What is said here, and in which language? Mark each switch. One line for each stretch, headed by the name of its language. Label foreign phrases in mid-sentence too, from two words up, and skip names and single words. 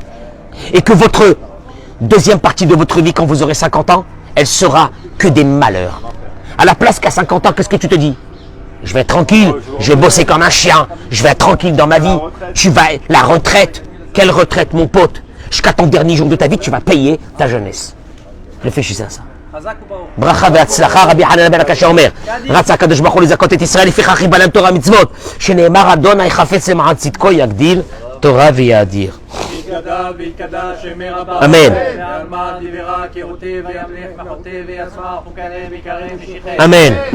French: Et que votre deuxième partie de votre vie, quand vous aurez 50 ans, elle sera que des malheurs. À la place qu'à 50 ans, qu'est-ce que tu te dis? Je vais être tranquille, je vais bosser comme un chien, je vais être tranquille dans ma vie. Tu vas, la retraite. Quelle retraite, mon pote? Jusqu'à ton dernier jour de ta vie, tu vas payer ta jeunesse. Réfléchissez à ça.
Hebrew: ברכה והצלחה, רבי חנניה בן הקשה אומר, רצה הקדוש ברוך הוא לזכות את ישראל לפיכך חיבה להם תורה מצוות, שנאמר אדוני חפץ למען צדקו יגדיל תורה ויאדיר. אמן. אמן.